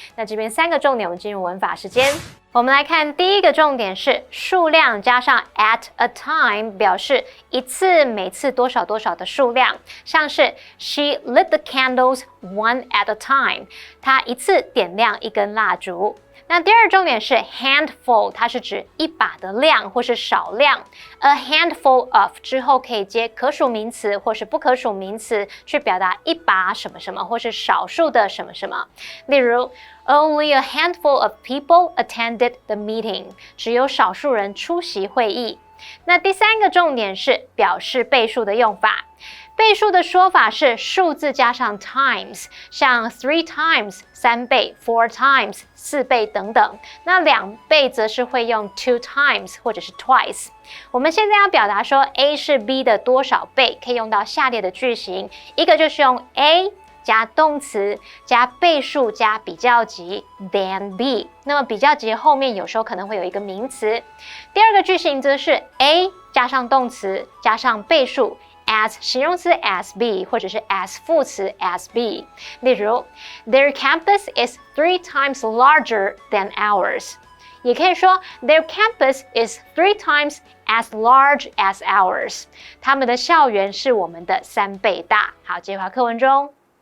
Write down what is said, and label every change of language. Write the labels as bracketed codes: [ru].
[zh] 那这边3个重点，我们进入文法时间。我们来看第一个重点是数量加上 at a time， 表示一次、每次多少多少的数量，像是 [en] She lit the candles one at a time， [zh] 她一次点亮一根蜡烛。那第二重点是 handful， 它是指一把的量或是少量。 A handful of 之后可以接可数名词或是不可数名词，去表达一把什么什么或是少数的什么什么。例如 [en] Only a handful of people attended the meeting， [zh] 只有少数人出席会议。那第3个重点是表示倍数的用法。倍数的说法是数字加上 times， 像 3 times 3倍 4 times 4倍等等。那2倍则是会用 2 times 或者是 twice。我们现在要表达说 A 是 B 的多少倍，可以用到下列的句型，一个就是用 A 加动词加倍数加比较级 than B， 那么比较级后面有时候可能会有一个名词。第二个句型则是 A 加上动词加上倍数as 形容词 as B 或者是 as 副词 as B。例如 [en] Their campus is 3 times larger than ours， [zh] 也可以说 [en] Their campus is 3 times as large as ours， [zh] 他们的校园是我们的3倍大。好，接回到课文中。